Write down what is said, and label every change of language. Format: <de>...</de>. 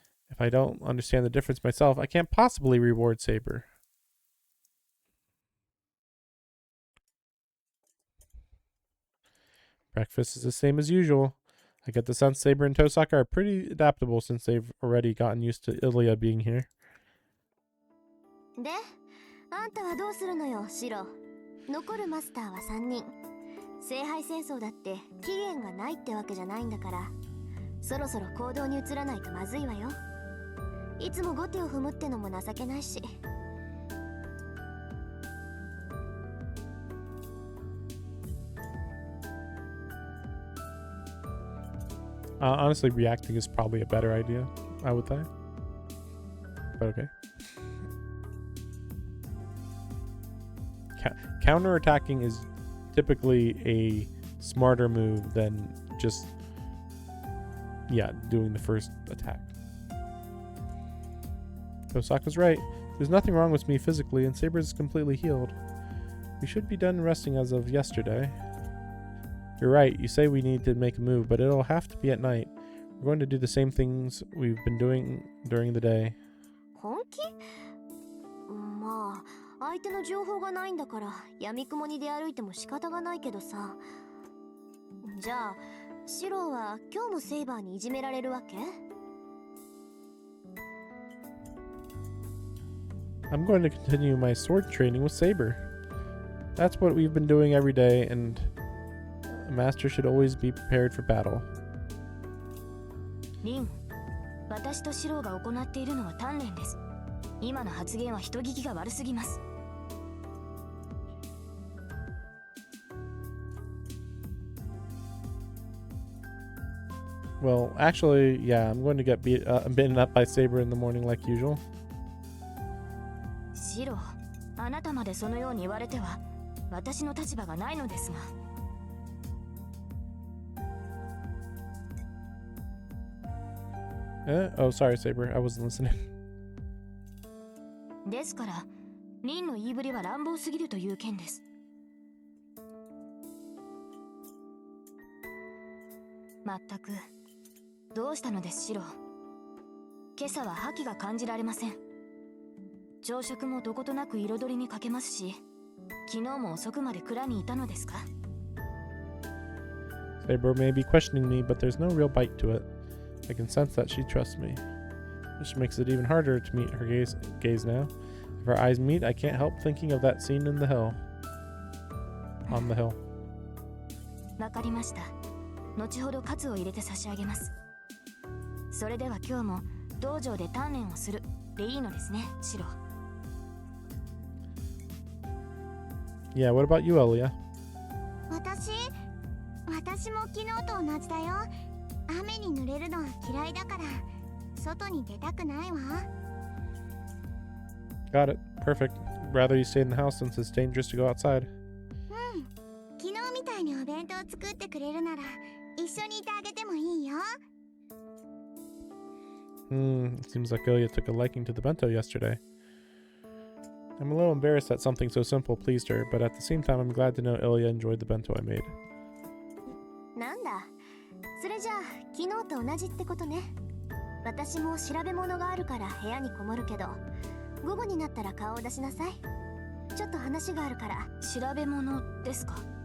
<en>If I don't understand the difference myself, I can't possibly reward Saber. Breakfast is the same as usual. I get the sense Saber and Tosaka are pretty adaptable since they've already gotten used to Ilya being here.</en> <ja>で、あんたはどうするのよ、シロ。残るマスターは3人。聖杯戦争だって期限がないってわけじゃないんだから、そろそろ行動に移らないとまずいわよ。いつも後手を踏むってのも情けないし。</ja> <en>Honestly, reacting is probably a better idea, I would think. But okay. Counterattacking is typically a smarter move than just, doing the first attack. Tosaka's right. There's nothing wrong with me physically, and Saber is completely healed. We should be done resting as of yesterday. You're right, you say we need to make a move, but it'll have to be at night. We're going to do the same things we've been doing during the day.</en> <ja>本気？まあ、相手の情報がないんだから闇雲に出歩いても仕方がないけどさ。じゃあ、シロは今日もセイバーにいじめられるわけ？</ja> <en>I'm going to continue my sword training with Saber. That's what we've been doing every day, and a master should always be prepared for battle.</en> <ja>リン、私とシロが行っているのは鍛錬です。今の発言は人聞きが悪すぎます。</ja> <en>Well, actually, yeah, I'm going to get beaten up by Saber in the morning like usual.</en> <ja>シロ、あなたまでそのように言われては私の立場がないのですが。</ja> <en>Oh, sorry, Saber. I wasn't listening.</en> <ja>ですから、リンの言いぶりは乱暴すぎるという件です。まったく、どうしたのです、シロ。今朝は覇気が感じられません。朝食もどことなく彩りに欠けますし、昨日も遅くまで蔵にいたのですか？</ja> <en>Saber may be questioning me, but there's no real bite to it. I can sense that she trusts me, which makes it even harder to meet her gaze now. If our eyes meet, I can't help thinking of that scene in the hill. On the hill.</en> <ja>わかりました。後ほどカツを入れて差し上げます。それでは今日も道場で鍛錬をするでいいのですね、シロ。</ja> <en>Yeah, what about you, Elia?</en> <ja>私も昨日と同じだよ。雨に濡れるのは嫌いだから外に出たくないわ。</ja> <en>Got it. Perfect. Rather you stay in the house since it's dangerous to go outside.</en> <ja>昨日みたいにお弁当作ってくれるなら一緒にいてあげてもいいよ。</ja> <en>It seems like Ilya took a liking to the bento yesterday. I'm a little embarrassed that something so simple pleased her, but at the same time I'm glad to know Ilya enjoyed the bento I made.</en> <ja>なんだ、それじゃあ昨日と同じってことね。私も調べ物があるから部屋にこもるけど、午後になったら顔を出しなさい。ちょっと話があるから。調べ物ですか？</ja>